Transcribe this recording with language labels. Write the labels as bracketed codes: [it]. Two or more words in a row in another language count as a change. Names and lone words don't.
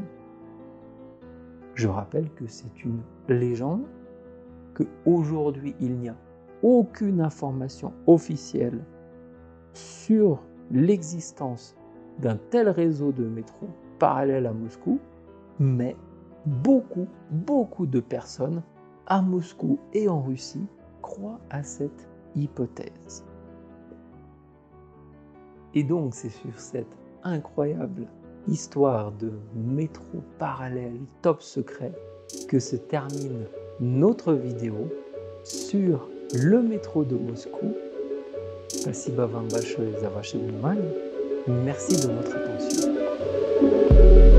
[fr] Je rappelle que c'est une légende, qu'aujourd'hui il n'y a aucune information officielle sur l'existence d'un tel réseau de métro parallèle à Moscou, mais beaucoup de personnes à Moscou et en Russie croient à cette hypothèse. Et donc c'est sur cette incroyable histoire de métro parallèle top secret que se termine notre vidéo sur le métro de Moscou. [ru] Спасибо вам большое за ваше внимание. [fr] Merci de votre attention.